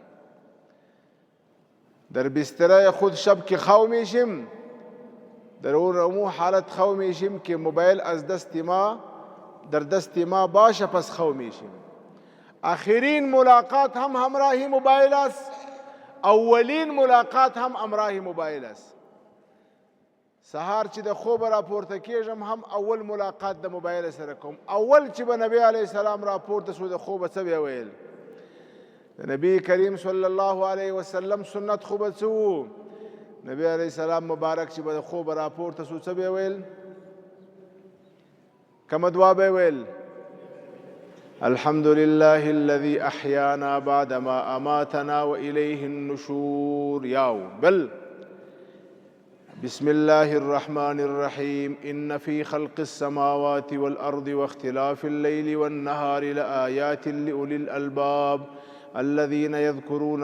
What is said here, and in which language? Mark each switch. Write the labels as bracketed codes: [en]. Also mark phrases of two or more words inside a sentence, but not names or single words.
[fa] در بستره خود شب که خو میشیم، در اون حالت خو میشیم که موبایل از دست ما در دست ما باشه، پس خو میشیم. آخرین ملاقات هم همراه موبایل است، اولین ملاقات هم همراه موبایل است. [ps] سهار چې د خوب را پورته کېږم هم اول ملاقات د موبایل سره کوم. اول چې به نبی [ar] علیه السلام [ps] را پورته شو د خوبه څه به ویل؟ د نبی کریم [ar] صلی الله علیه وسلم [ps] سنت خو به څه و؟ نبی [ar] علیه السلام [ps] مبارک چې به د خوبه را پورته شو څه به ویل؟ کومه دعا به ویل؟ [ar] الحمد لله الذي أحيانا بعدما أماتنا وإليه النشور. [ps] ياو بل [ar] بسم الله الرحمن الرحيم. إن في خلق السماوات والأرض واختلاف الليل والنهار لآيات لأولي الألباب الذين يذكرون